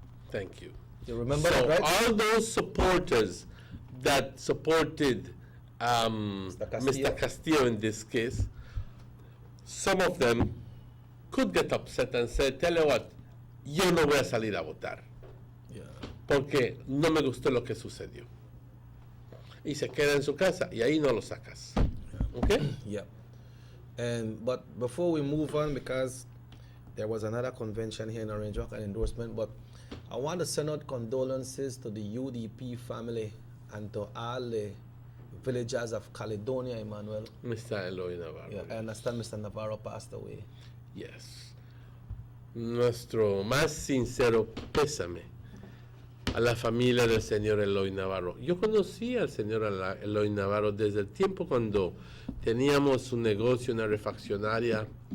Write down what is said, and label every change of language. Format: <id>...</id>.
<en>Thank you. You remember So that, right? all those supporters that supported Mr. Castillo in this case, some of them could get upset and say, tell you what, yo no voy a salir a votar. Yeah.</en> <es>Porque no me gustó lo que sucedió. Y se queda en su casa y ahí no lo sacas.</es> <en>Okay? Yeah. But before we move on, because there was another convention here in Orange Walk, an endorsement, but I want to send out condolences to the UDP family and to all the villagers of Caledonia, Emmanuel. Mr. Eloy Navarro. Yeah, I understand Mr. Navarro passed away. Yes.</en> <es>Nuestro más sincero pésame a la familia del señor Eloy Navarro. Yo conocí al señor Eloy Navarro desde el tiempo cuando teníamos un negocio, una refaccionaria.</es>